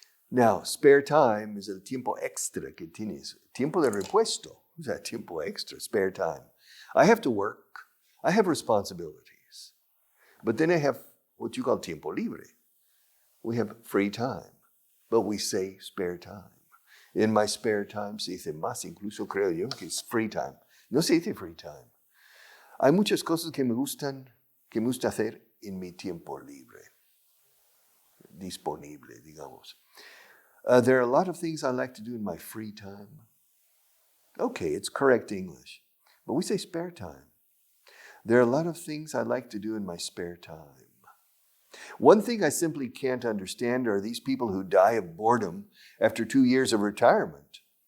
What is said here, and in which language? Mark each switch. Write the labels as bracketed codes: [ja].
[es] Now, spare time is el tiempo extra que tienes. [en] Tiempo de repuesto. Who's that tiempo extra? Spare time. I have to work. I have responsibilities. But then I have what you call tiempo libre. We have free time. But we say spare time. In my spare time se dice más, incluso creo yo, que es free time. No se dice free time. [es] Hay muchas cosas que me gusta hacer en mi tiempo libre. Disponible, digamos. [en] There are a lot of things I like to do in my free time. Okay, it's correct English. But we say spare time. There are a lot of things I like to do in my spare time. One thing I simply can't understand are these people who die of boredom after 2 years of retirement.